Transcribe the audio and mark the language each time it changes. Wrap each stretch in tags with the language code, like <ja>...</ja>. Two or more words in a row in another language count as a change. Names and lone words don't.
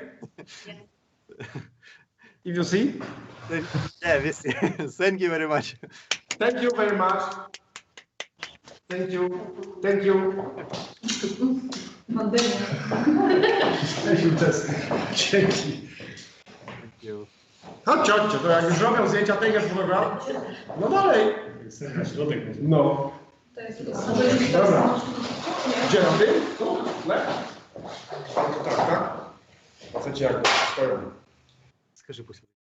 <en>Yes. If you see? Yeah, we see. Thank you very much. Thank you very much. Thank you. Thank you. Dzięki. Thank you.</en> <pl>Chodźcie, to jak już robią zdjęcia tego fotograf, no dalej. No. Dobra. Gdzie na tym? Tu? Tak. Chcecie jak swoją.</pl> <ru>Скажи пусть.</ru>